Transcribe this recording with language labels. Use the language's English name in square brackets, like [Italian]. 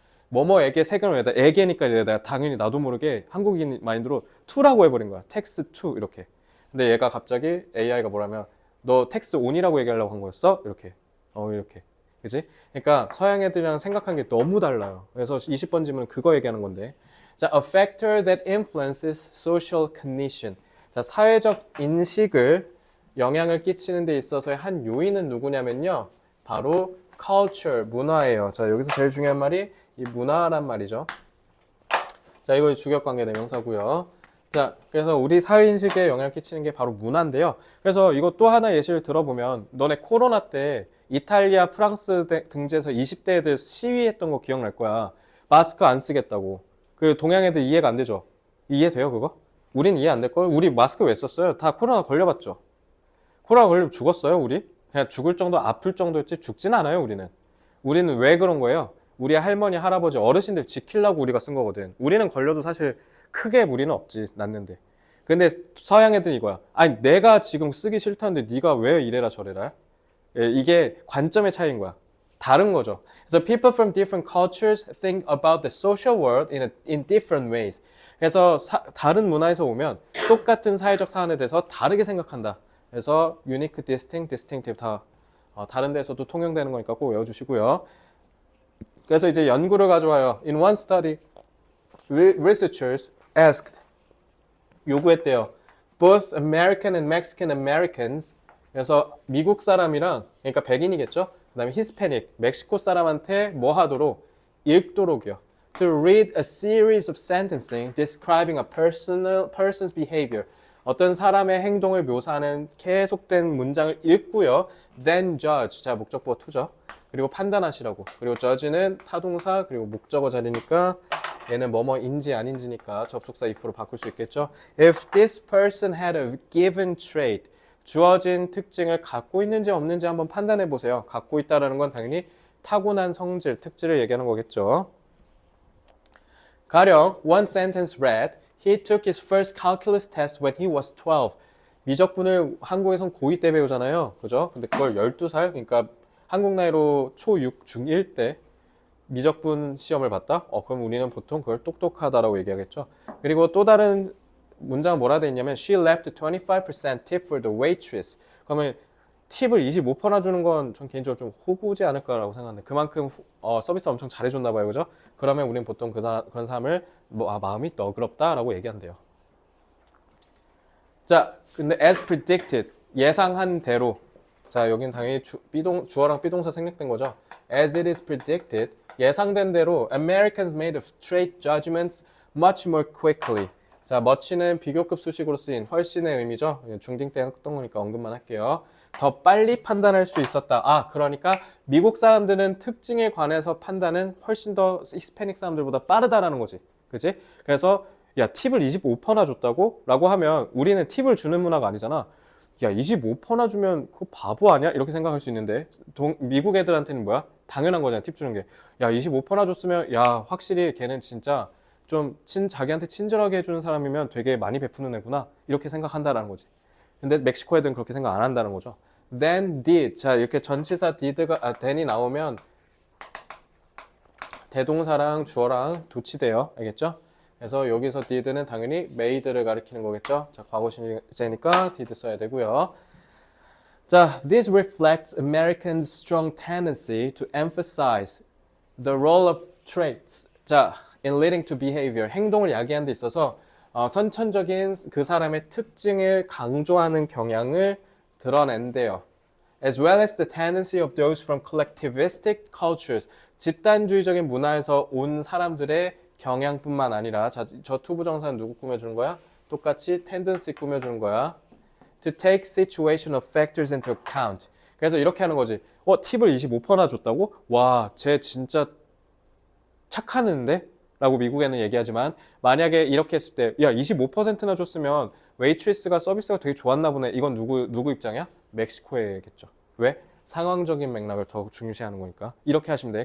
[Korean] 뭐뭐에게 세금을 내다 에게니까 내가 당연히 나도 모르게 한국인 마인드로 투라고 해버린 거야. 텍스 투 이렇게. 근데 얘가 갑자기 AI가 뭐라면 너 텍스 온이라고 얘기하려고 한 거였어? 이렇게. 이렇게. 그지? 그러니까 서양 애들이랑 생각한 게 너무 달라요. 그래서 20번 질문은 그거 얘기하는 건데. [English] 자, a factor that influences social cognition. [Korean] 자, 사회적 인식을 영향을 끼치는 데 있어서의 한 요인은 누구냐면요. 바로 culture, 문화예요. 자, 여기서 제일 중요한 말이 이 문화란 말이죠. 자, 이거 주격관계 대명사고요. 자, 그래서 우리 사회인식에 영향을 끼치는 게 바로 문화인데요. 그래서 이거 또 하나 예시를 들어보면 너네 코로나 때 이탈리아, 프랑스 등지에서 20대 애들 시위했던 거 기억날 거야. 마스크 안 쓰겠다고. 그 동양 애들 이해가 안 되죠? 이해돼요, 그거? 우린 이해 안 될걸? 우리 마스크 왜 썼어요? 다 코로나 걸려봤죠? 코로나 걸리면 죽었어요, 우리? 그냥 죽을 정도, 아플 정도였지 죽진 않아요, 우리는. 우리는 왜 그런 거예요? 우리 할머니, 할아버지, 어르신들 지키려고 우리가 쓴 거거든. 우리는 걸려도 사실 크게 무리는 없지, 낫는데. 근데 서양 애들은 이거야. 아니, 내가 지금 쓰기 싫다는데 네가 왜 이래라 저래라? 이게 관점의 차이인 거야. 다른 거죠. [English] 그래서 people from different cultures think about the social world in different ways. [Korean] 그래서 다른 문화에서 오면 똑같은 사회적 사안에 대해서 다르게 생각한다. 그래서 unique, distinct, distinctive 다 다른 데서도 통용되는 거니까 꼭 외워주시고요. 그래서 이제 연구를 가져와요. [English] In one study, researchers asked, [Korean] 요구했대요. [English] Both American and Mexican Americans, [Korean] 그래서 미국 사람이랑, 그러니까 백인이겠죠? 그 다음에 히스패닉, 멕시코 사람한테 뭐 하도록? 읽도록이요. [English] To read a series of sentencing describing a person's behavior. [Korean] 어떤 사람의 행동을 묘사하는 계속된 문장을 읽고요. [English] Then judge. [Korean] 자, 목적보가 to죠. 그리고 판단하시라고. 그리고 judge는 타동사, 그리고 목적어 자리니까 얘는 뭐뭐인지 아닌지니까 접속사 if로 바꿀 수 있겠죠. [English] If this person had a given trait. [Korean] 주어진 특징을 갖고 있는지 없는지 한번 판단해 보세요. 갖고 있다라는 건 당연히 타고난 성질, 특질을 얘기하는 거겠죠. [English] 가령 one sentence read, he took his first calculus test when he was 12. [Korean] 미적분을 한국에선 고2 때 배우잖아요. 그죠? 근데 그걸 12살, 그러니까 한국 나이로 초6, 중1 때 미적분 시험을 봤다? 그럼 우리는 보통 그걸 똑똑하다라고 얘기하겠죠. 그리고 또 다른 문장은 뭐라 돼 있냐면 [English] She left 25% tip for the waitress. [Korean] 그러면 팁을 25%나 주는 건 전 개인적으로 좀 호구지 않을까라고 생각하는데 그만큼 서비스 엄청 잘해줬나 봐요. 그죠? 그러면 우리는 보통 그런 사람을 마음이 너그럽다라고 얘기한대요. 자, 근데 [English] as predicted, [Korean] 예상한 대로. 자, 여긴 당연히 주어랑 비동사 생략된 거죠. [English] As it is predicted, [Korean] 예상된 대로 [English] Americans made straight judgments much more quickly. [Korean] 자, much는 비교급 수식으로 쓰인 훨씬의 의미죠. 중딩 때 했던 거니까 언급만 할게요. 더 빨리 판단할 수 있었다. 그러니까 미국 사람들은 특징에 관해서 판단은 훨씬 더 히스패닉 사람들보다 빠르다라는 거지. 그치? 그래서 야, 팁을 25%나 줬다고? 라고 하면 우리는 팁을 주는 문화가 아니잖아. 야, 25%나 주면 그거 바보 아니야? 이렇게 생각할 수 있는데 미국 애들한테는 뭐야? 당연한 거잖아, 팁 주는 게. 야, 25%나 줬으면 야, 확실히 걔는 진짜 좀 자기한테 친절하게 해주는 사람이면 되게 많이 베푸는 애구나. 이렇게 생각한다라는 거지. 근데 멕시코 애들은 그렇게 생각 안 한다는 거죠. [English] Then did. [Korean] 자, 이렇게 전치사 then이 나오면 대동사랑 주어랑 도치돼요. 알겠죠? 그래서 여기서 did는 당연히 made를 가리키는 거겠죠? 자, 과거 시제니까 did 써야 되고요. [English] 자, this reflects Americans' strong tendency to emphasize the role of traits. 자, in leading to behavior. [Korean] 행동을 야기하는 데 있어서 선천적인 그 사람의 특징을 강조하는 경향을 드러낸대요. [English] As well as the tendency of those from collectivistic cultures. [Korean] 집단주의적인 문화에서 온 사람들의 경향뿐만 아니라 저 투부정사는 누구 꾸며주는 거야? 똑같이 tendency 꾸며주는 거야. [English] To take situational factors into account. [Korean] 그래서 이렇게 하는 거지. 팁을 25%나 줬다고? 와, 쟤 진짜 착하는데? 라고 미국에는 얘기하지만 만약에 이렇게 했을 때 야, 25%나 줬으면 웨이트리스가 서비스가 되게 좋았나 보네. 이건 누구 입장이야? 멕시코에겠죠. 왜? 상황적인 맥락을 더 중요시하는 거니까. 이렇게 하시면 돼.